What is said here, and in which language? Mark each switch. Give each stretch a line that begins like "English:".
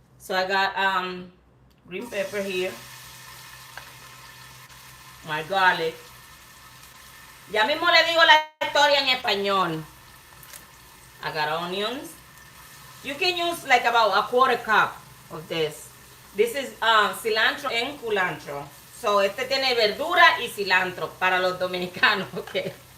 English: So I got green pepper here, my garlic.
Spanish: Ya mismo le digo la historia en español.
English: I got onions. You can use like about a quarter cup of this. This is cilantro and culantro.
Spanish: So este tiene verdura y cilantro para los dominicanos, okay?